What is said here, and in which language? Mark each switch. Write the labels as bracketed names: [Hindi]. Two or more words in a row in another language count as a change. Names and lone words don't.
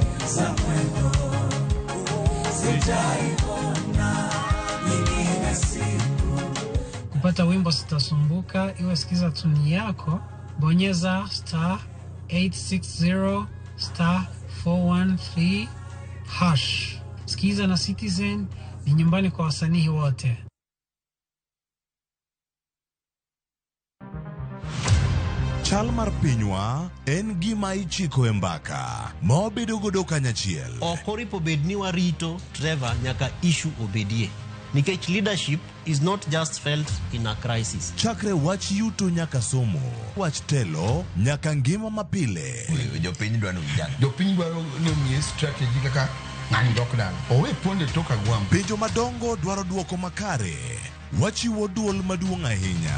[Swahili] ongeza mwendo, sijaiona nyingine siku. Kupata wimbo Sitasumbuka, iwe sikiza tuni yako, bonyeza star 860 star 413 hash. Sikiza na Citizen ni nyumbani kwa wasanii wote. [Luo (Kenya and Tanzania)] Chal mar pinywa en gima ichiko e mbaka ma wabedo godo kanyachiel. Ok oripo bed ni warito Trevor nyaka issue obedie. [English] Nikech leadership is not just felt in a crisis. [Luo (Kenya and Tanzania)] Chakre wach yuto nyaka somo, wach telo nyaka ngima mapile. Jopiny dwaro vijana. Jopiny dwaro ni omiye strategy kaka ng'ani dok dala. Owe ponde toka gwam. Penjo madongo dwaro duoko makare. Wachiwo duol maduong' ahinya.